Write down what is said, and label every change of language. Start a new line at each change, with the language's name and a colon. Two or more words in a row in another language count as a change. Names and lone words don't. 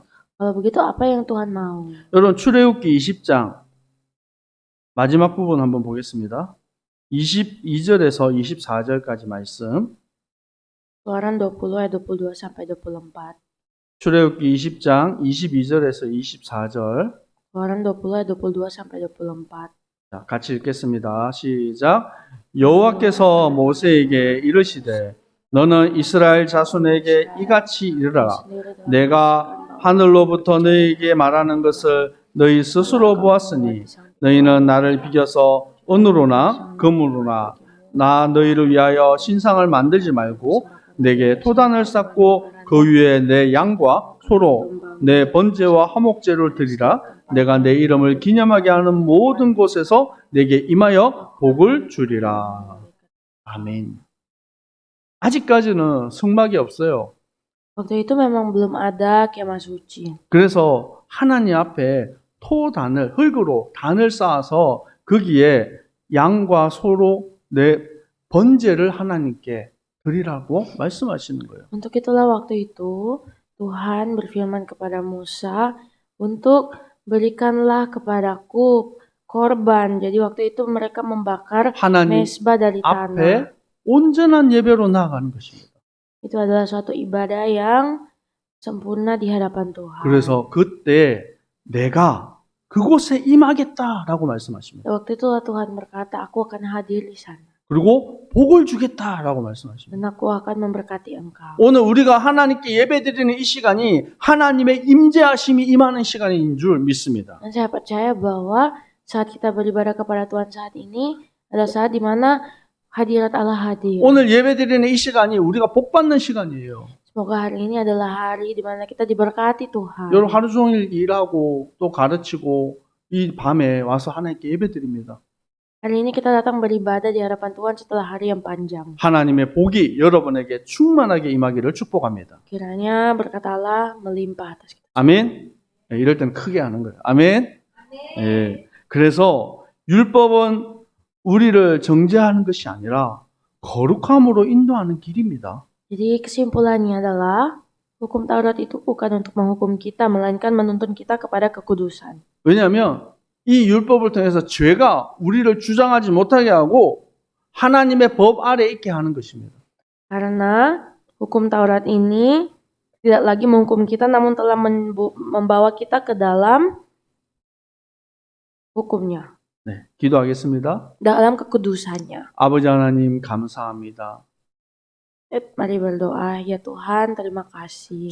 Indonesian: Kalau begitu apa yang Tuhan mau?
Korean: 여러분, 출애굽기 20장 마지막 부분 한번 보겠습니다. 22절에서 24절까지 말씀.
Indonesian: Keluaran 20 ayat 22 sampai 24.
Korean: 출애굽기 20장 22절에서 24절.
Indonesian: Keluaran 20 ayat 22 sampai 24.
Korean: 자, 같이 읽겠습니다. 시작. 여호와께서 모세에게 이르시되 너는 이스라엘 자손에게 이같이 이르라. 내가 하늘로부터 너희에게 말하는 것을 너희 스스로 보았으니 너희는 나를 비겨서 은으로나 금으로나 나 너희를 위하여 신상을 만들지 말고 내게 토단을 쌓고 그 위에 내 양과 소로 내 번제와 화목제를 드리라. 내가 내 이름을 기념하게 하는 모든 곳에서 내게 임하여 복을 주리라. 아멘. 아직까지는 성막이 없어요.
Indonesian: Waktu itu memang belum ada kemah suci.
Korean: 그래서 하나님 앞에 토단을 흙으로 단을 쌓아서 거기에 양과 소로 내 번제를 하나님께 드리라고 말씀하시는 거예요.
Indonesian: Untuk itulah waktu itu Tuhan berfirman kepada Musa untuk berikanlah kepadaku korban. Jadi waktu itu mereka membakar
Korean: 하나님
Indonesian: mesbah dari
Korean: 앞에
Indonesian: tanah.
Korean: 온전한 예배로 나아가는 것입니다.
Indonesian: Itu adalah suatu ibadah yang sempurna di hadapan Tuhan.
Korean: 그래서 그때 내가 그곳에 임하겠다라고 말씀하십니다.
Indonesian: Waktu itulah Tuhan berkata, aku akan hadir di sana.
Korean: 그리고 복을 주겠다라고 말씀하십니다.
Indonesian: Dan aku akan memberkati engkau.
Korean: 오늘 우리가 하나님께 예배드리는 이 시간이 하나님의 임재하심이 임하는 시간인 줄 믿습니다.
Indonesian: Dan saya percaya bahwa saat kita beribadah kepada Tuhan saat ini adalah saat di mana hadirat Allah hadir.
Korean: 오늘 예배드리는 이 시간이 우리가 복받는 시간이에요.
Indonesian: Semoga hari ini adalah hari di mana kita diberkati Tuhan.
Korean: 여러분 하루 종일 일하고 또 가르치고 이 밤에 와서 하나님께 예배드립니다.
Indonesian: Hari ini kita datang beribadah di hadapan Tuhan setelah hari yang panjang.
Korean: 하나님의 복이 여러분에게 충만하게 임하기를 축복합니다.
Indonesian: Kiranya berkat Allah melimpah atas kita.
Korean: 아멘. 네, 이럴 때는 크게 하는 거예요. 아멘. 네, 그래서 율법은 우리를 정죄하는 것이 아니라 거룩함으로 인도하는 길입니다.
Indonesian: Jadi kesimpulannya adalah hukum Taurat itu bukan untuk menghukum kita, melainkan menuntun kita kepada kekudusan.
Korean: 왜냐하면 이 율법을 통해서 죄가 우리를 주장하지 못하게 하고 하나님의 법 아래 있게 하는 것입니다.
Indonesian: Karena hukum Taurat ini tidak lagi menghukum kita, namun telah membawa kita ke dalam hukumnya,
Korean: 네, 기도하겠습니다.
Indonesian: dalam kekudusannya.
Korean: 아버지 하나님 감사합니다.
Indonesian: Mari berdoa, ya Tuhan, terima kasih.